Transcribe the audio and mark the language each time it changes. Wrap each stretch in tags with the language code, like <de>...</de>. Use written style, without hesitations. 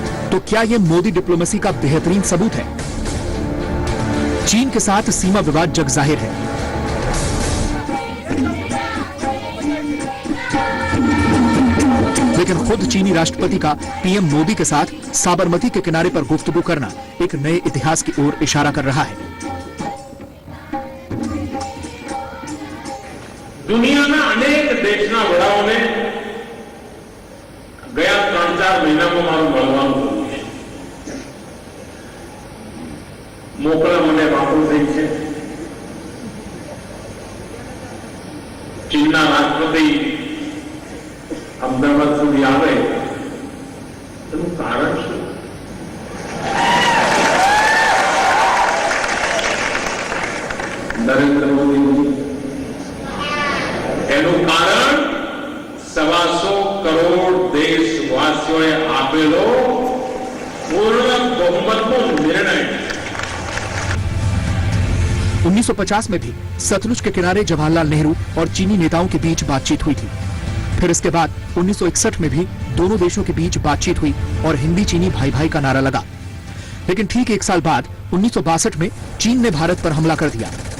<hi>तो क्या यह मोदी डिप्लोमेसी का बेहतरीन सबूत है? चीन के साथ सीमा विवाद जग जाहिर है, लेकिन खुद चीनी राष्ट्रपति का पीएम मोदी के साथ साबरमती के किनारे पर गुफ्तगू करना एक नए इतिहास की ओर इशारा कर रहा है।</hi> <gu>દુનિયાના અનેક દેશના વડાઓને ગયા 3-4 મહિનામાં મારું મળવાનું થયું છે. મોકળા મને વાતો થઈ છે. ચીનના રાષ્ટ્રપતિ અમદાવાદ સુધી આવે એનું કારણ શું? નરેન્દ્ર મોદી એનું કારણ 125 કરોડ દેશવાસીઓએ આપેલો પૂર્ણ બહુમતનો નિર્ણય।</gu> <hi>1950 में भी सतलुज के किनारे जवाहरलाल नेहरू और चीनी नेताओं के बीच बातचीत हुई थी। फिर इसके बाद 1961 में भी दोनों देशों के बीच बातचीत हुई और हिंदी चीनी भाई भाई का नारा लगा। लेकिन ठीक 1 साल बाद 1962 में चीन ने भारत पर हमला कर दिया।</hi>